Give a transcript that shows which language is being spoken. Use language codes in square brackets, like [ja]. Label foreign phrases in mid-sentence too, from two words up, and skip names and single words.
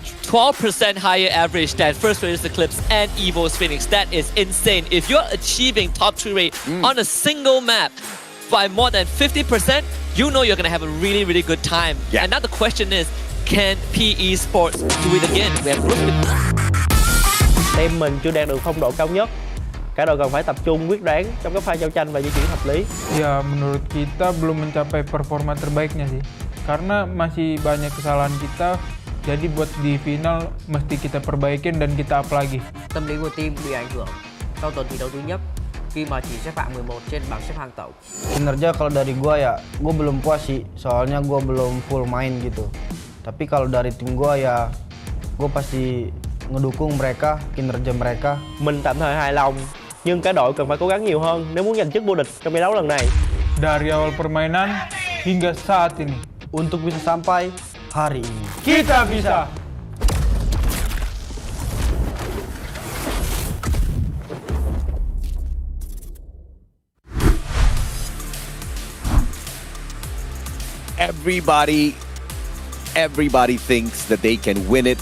[en] 12% higher average than First Raiders Eclipse and Evo's Phoenix. That is insane. If you're achieving top 3 rate on a single map by more than 50%, you know you're going to have a really, really good time. And now the question is, can PE Sports do it again? We have group. [vi] Team mình chưa đạt được phong độ cao nhất. Cả đội cần phải tập trung quyết đoán trong các pha giao tranh và di chuyển hợp lý. [id] Ya, menurut kita belum mencapai performa terbaiknya sih. Karena masih banyak kesalahan kita. Jadi buat di final mesti kita perbaikin dan kita up lagi. [vi] Tâm lý của team bị ảnh hưởng sau tuần thi đấu thứ nhất khi mà chỉ xếp hạng 11 trên bảng xếp hạng tổng. [id] Kinerja kalau dari gua ya, gua belum puas sih, soalnya gua belum full main gitu. Tapi kalau dari tim gua ya, gua pasti ngedukung mereka, kinerja mereka. [vi] Mình tạm thời hài lòng, nhưng cả đội cần phải cố gắng nhiều hơn nếu muốn giành chức vô địch trong giải đấu lần này. [id] Dari awal permainan hingga saat ini, untuk bisa sampai hari ini, kita bisa. [en] Everybody thinks that they can win it.